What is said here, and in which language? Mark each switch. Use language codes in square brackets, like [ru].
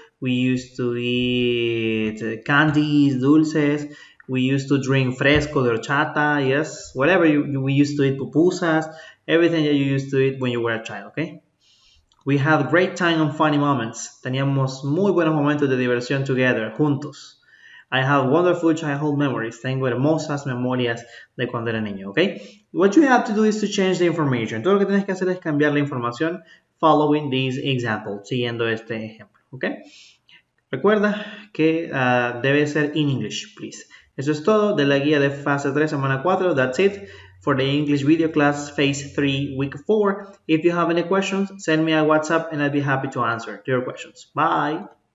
[en] We used to eat candies, dulces. We used to drink fresco de horchata, yes, whatever we used to eat, pupusas, everything that you used to eat when you were a child, okay? We had great time and funny moments. [es] Teníamos muy buenos momentos de diversión [en] together, [es] juntos. [en] I have wonderful childhood memories. [es] Tengo hermosas memorias de cuando era niño, ¿ok? [en] What you have to do is to change the information. [es] Todo lo que tienes que hacer es cambiar la información [en] following this example, [es] siguiendo este ejemplo, ¿ok? Recuerda que debe ser [en] in English, please. [es] Eso es todo de la guía de fase 3, semana 4. [en] That's it for the English video class, phase 3, week 4. If you have any questions, send me a WhatsApp and I'll be happy to answer your questions. Bye!